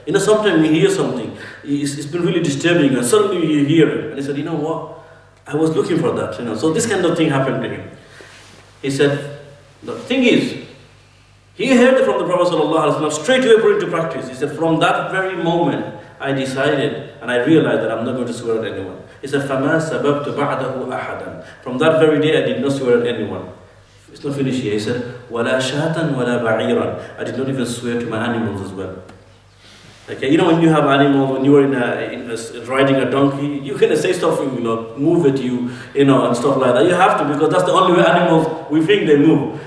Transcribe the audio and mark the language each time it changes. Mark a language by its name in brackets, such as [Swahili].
[English] Sometimes you hear something, it's been really disturbing, and suddenly you hear it. And he said, you know what? I was looking for that. So this kind of thing happened to him. He said, the thing is, he heard it from the Prophet ﷺ, straight away put it into practice. He said, from that very moment, I decided and I realized that I'm not going to swear at anyone. He said, [Arabic] فَمَا سَبَبْتُ بَعْدَهُ أَحَدًا. [English] From that very day, I did not swear at anyone. It's not finished here. He said, [Arabic] وَلَا شَاتًا وَلَا بَعِيرًا. [English] I did not even swear to my animals as well. Okay, when you have animals, when you are riding a donkey, you can say stuff, move it, and stuff like that. You have to, because that's the only way animals, we think they move.